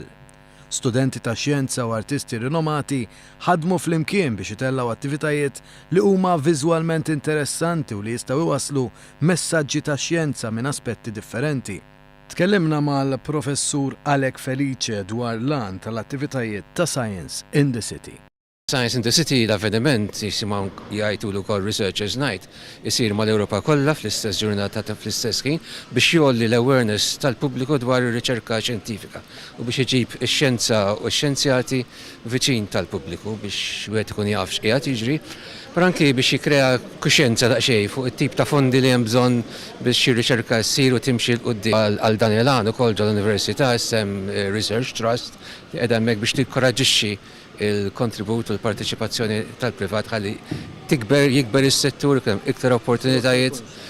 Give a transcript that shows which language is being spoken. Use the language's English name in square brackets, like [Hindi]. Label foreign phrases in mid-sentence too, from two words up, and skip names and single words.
[Maltese] Studenti ta' xjenza u artisti rinomati ħadmu flimkien biex itellaw attivitajiet li huma viżwalment interessanti u li jistgħu iwasslu messaġġi ta' xjenza minn aspetti differenti. Tkellimna mal-professur Alek Felice dwar l-għan tal-attivitajiet ta' Science in the City. Science in the City l-avveniment jisimaw jgħajtulu kol Researchers Night jisir mal-Europa kollha fl-istess ġurnata fl-istess ħin biex jolli l-awareness tal-pubbliku dwar ir-riċerka xjentifika u biex iġib ix-xjenza u x-xjenzjati viċin tal-pubbliku biex wieħed ikun jaf x'qiegħed jiġri, però anke biex jikkrea kuxjenza daqsxejn fuq it-tip ta' fondi li hemm bżonn biex ir-riċerka ssir u timxi l qudiem għal dan il-għan ukoll ġol-Università isem Research Trust li qiegħda hemmhekk biex tikkoraġġixxi il-kontribut u l-partiċipazzjoni tal-privat ħalli jikber is-settur iktar opportunitajiet